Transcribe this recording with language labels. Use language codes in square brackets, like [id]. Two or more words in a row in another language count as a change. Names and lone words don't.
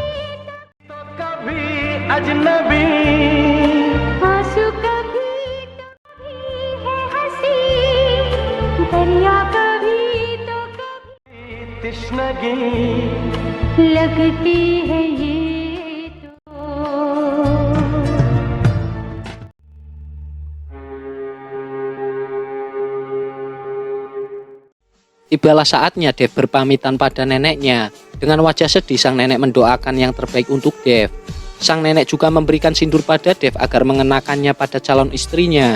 [hi] तो कभी अजनबी आंसू कभी है हंसी दरिया कभी तो कभी तृष्णगी लगती है ये तो [id] Tibalah saatnya Dev berpamitan pada neneknya. Dengan wajah sedih sang nenek mendoakan yang terbaik untuk Dev. Sang nenek juga memberikan sindur pada Dev agar mengenakannya pada calon istrinya.